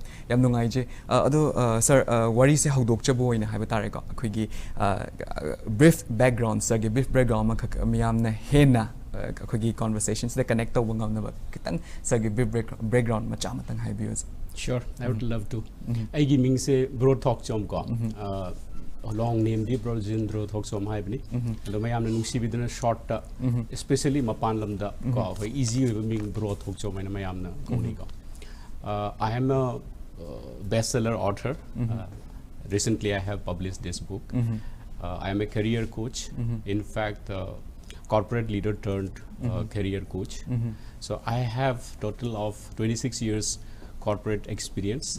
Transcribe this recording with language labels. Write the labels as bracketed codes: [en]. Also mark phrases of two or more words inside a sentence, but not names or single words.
[en] Sir, what is the brief background, sir? Brief background, conversations that connect to background. Sure, I would love to. I give me say THOKCHOM. Long name [mni] di THOKCHOM haibni ado mayam na nungsi bidana [en] short especially [mni] mapan lamda ko easy ming THOKCHOM na mayam na koni ko. [en] I am a bestseller author. Recently I have published this book. I am a career coach, in fact corporate leader turned career coach. So I have total of 26 years corporate experience.